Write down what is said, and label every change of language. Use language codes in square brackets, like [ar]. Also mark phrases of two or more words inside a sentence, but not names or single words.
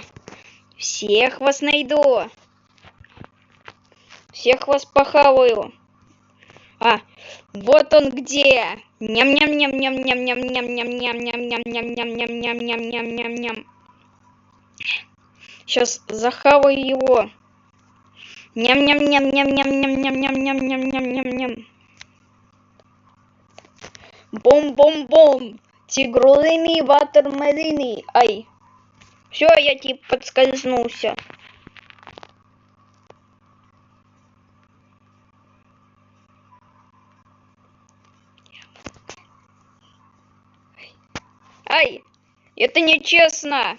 [ru] Всех вас найду. Всех вас похаваю. Вот он где. Ням-ням-ням-ням-ням-ням-ням-ням-ням-ням-ням-ням-ням-ням-ням-ням. Сейчас захаваю его. Ням-ням-ням-ням-ням-ням-ням-ням-ням-ням-ням-ням. Бом-бом-бом. Тигрулыми, ватермелины. Ай. Все, я типа подскользнулся. Ай, это нечестно.